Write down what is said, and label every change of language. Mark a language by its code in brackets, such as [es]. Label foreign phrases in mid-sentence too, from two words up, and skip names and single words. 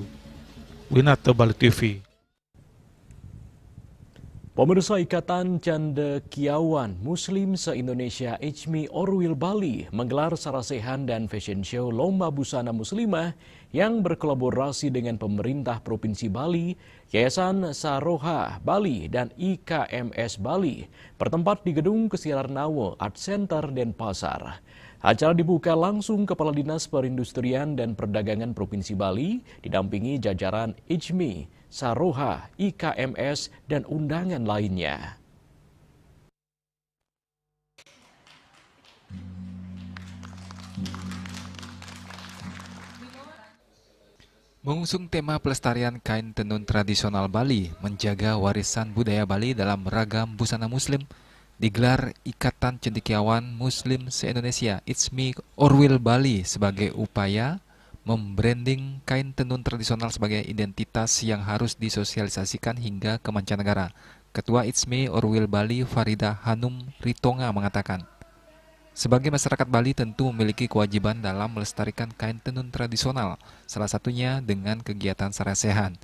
[id] Winata Bali TV. Pemirsa Ikatan Cendekiawan Muslim se-Indonesia ICMI Orwil Bali menggelar sarasehan dan [en] fashion show [id] Lomba Busana Muslimah yang berkolaborasi dengan pemerintah Provinsi Bali, Yayasan Saroha Bali, dan IKMS Bali, bertempat di Gedung Kesiarnawe Art Center Denpasar. Acara dibuka langsung Kepala Dinas Perindustrian dan Perdagangan Provinsi Bali, didampingi jajaran ICMI, Saroha, IKMS, dan undangan lainnya. Mengusung tema pelestarian kain tenun tradisional Bali, menjaga warisan budaya Bali dalam ragam busana Muslim, digelar Ikatan Cendekiawan Muslim se-Indonesia ICMI Orwil Bali sebagai upaya membranding kain tenun tradisional sebagai identitas yang harus disosialisasikan hingga ke mancanegara. Ketua ICMI Orwil Bali Farida Hanum Ritonga mengatakan, sebagai masyarakat Bali tentu memiliki kewajiban dalam melestarikan kain tenun tradisional, salah satunya dengan kegiatan sarasehan.